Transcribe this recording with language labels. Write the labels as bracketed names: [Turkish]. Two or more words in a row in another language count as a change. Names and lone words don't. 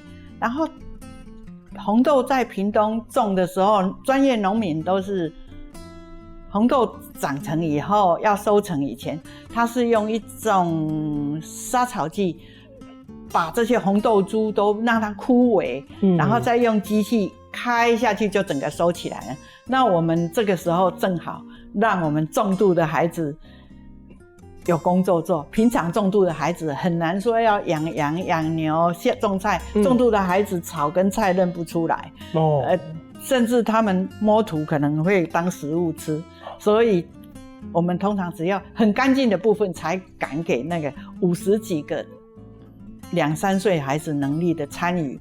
[Chinese] 然後紅豆在屏東種的時候，專業農民都是紅豆長成以後要收成以前，他是用一種殺草劑把這些紅豆株都讓它枯萎，然後再用機器開下去就整個收起來了。那我們這個時候正好讓我們重度的孩子有工作做，平常重度的孩子很難說要養羊養牛種菜，重度的孩子草跟菜認不出來，甚至他們摸土可能會當食物吃，所以我們通常只要很乾淨的部分才敢給那個50幾個2、3歲孩子能力的參與